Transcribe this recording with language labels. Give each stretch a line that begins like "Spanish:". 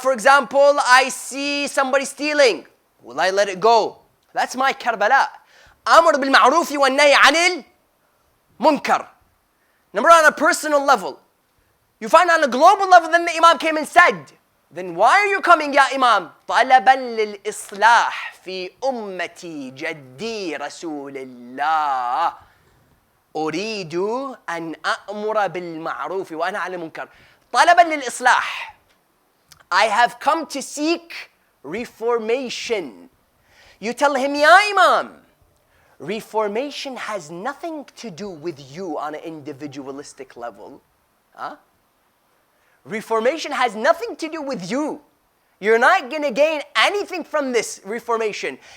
English: For example, I see somebody stealing. Will I let it go? That's my Karbala.
Arabic: Amr bil ma'rufi wa nahi anil munkar.
English: Number 1, on a personal level. You find on a global level, then the Imam came and said, then why are you coming, ya Imam?
Arabic: طلبا للإصلاح في أمتي جدي رسول الله أريد أن أأمر بالمعروف وأنهى عن المنكر. طلبا للإصلاح.
English: I have come to seek reformation. You tell him, Ya Imam, reformation has nothing to do with you on an individualistic level. Huh? Reformation has nothing to do with you. You're not going to gain anything from this reformation.